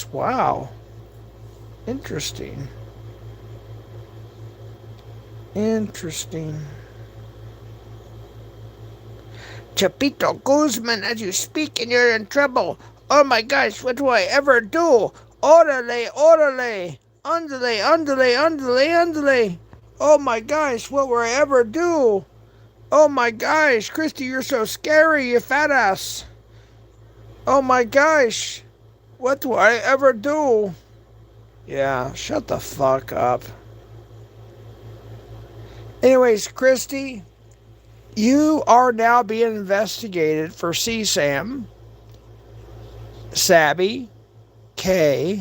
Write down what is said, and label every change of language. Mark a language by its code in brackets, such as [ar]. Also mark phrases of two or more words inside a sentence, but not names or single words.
[en] Wow. Interesting. Interesting. Chapito Guzman, as you speak and you're in trouble. Oh my gosh, what do I ever do? [es] Orale, orale. Andale, andale, andale, andale. [en] Oh my gosh, what will I ever do? Oh my gosh, Cristy, you're so scary, you fat ass. Oh my gosh, what do I ever do? Yeah, shut the fuck up. Anyways, Cristy, you are now being investigated for CSAM, Sabby, K.